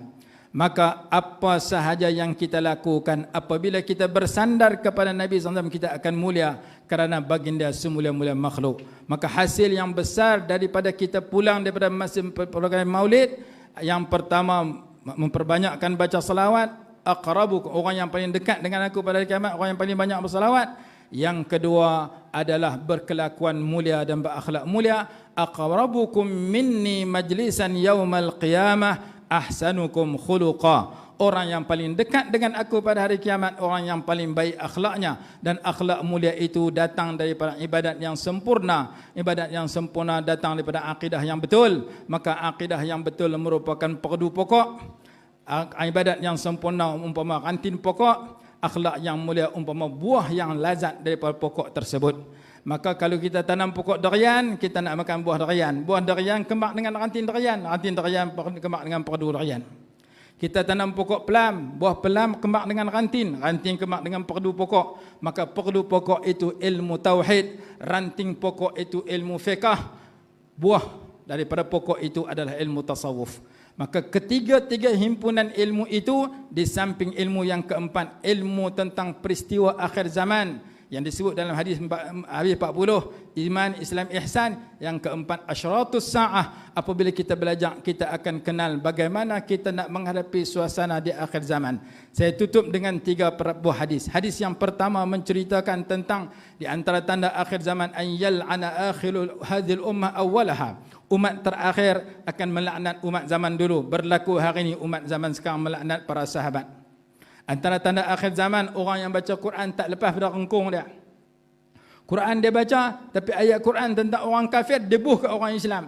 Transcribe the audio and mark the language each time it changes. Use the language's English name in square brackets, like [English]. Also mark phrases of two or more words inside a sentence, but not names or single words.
[Malay] Maka apa sahaja yang kita lakukan apabila kita bersandar kepada Nabi SAW, kita akan mulia kerana baginda semulia-mulia makhluk. Maka hasil yang besar daripada kita pulang daripada masa program maulid, yang pertama memperbanyakkan baca salawat. Aqrabu, orang yang paling dekat dengan aku pada hari kiamat, orang yang paling banyak bersalawat. Yang kedua adalah berkelakuan mulia dan berakhlak mulia. [Arabic] أقربكم مني مجلسا يوم القيامة أحسنكم خلقا. [Malay] Orang yang paling dekat dengan aku pada hari kiamat, orang yang paling baik akhlaknya. Dan akhlak mulia itu datang daripada ibadat yang sempurna. Ibadat yang sempurna datang daripada akidah yang betul. Maka akidah yang betul merupakan perdu pokok. Ibadat yang sempurna umpama kantin pokok. Akhlak yang mulia umpama buah yang lazat daripada pokok tersebut. Maka kalau kita tanam pokok durian, kita nak makan buah durian. Buah durian kembang dengan ranting durian. Ranting durian kembang dengan perdu durian. Kita tanam pokok pelam, buah pelam kembang dengan ranting. Ranting kembang dengan perdu pokok. Maka perdu pokok itu ilmu tauhid. Ranting pokok itu ilmu fiqh. Buah daripada pokok itu adalah ilmu tasawuf. Maka ketiga-tiga himpunan ilmu itu, di samping ilmu yang keempat, ilmu tentang peristiwa akhir zaman yang disebut dalam hadis 40, iman, Islam, ihsan. Yang keempat, [Arabic] أشراط الساعة. [Malay] Apabila kita belajar, kita akan kenal bagaimana kita nak menghadapi suasana di akhir zaman. Saya tutup dengan 3 buah hadis. Hadis yang pertama menceritakan tentang di antara tanda akhir zaman, [Arabic] أن يلعن آخر هذه الأمة أولها. [Malay] Umat terakhir akan melaknat umat zaman dulu. Berlaku hari ini umat zaman sekarang melaknat para sahabat. Antara tanda akhir zaman, orang yang baca Quran tak lepas pada rengkung dia. Quran dia baca, tapi ayat Quran tentang orang kafir dia buh ke orang Islam.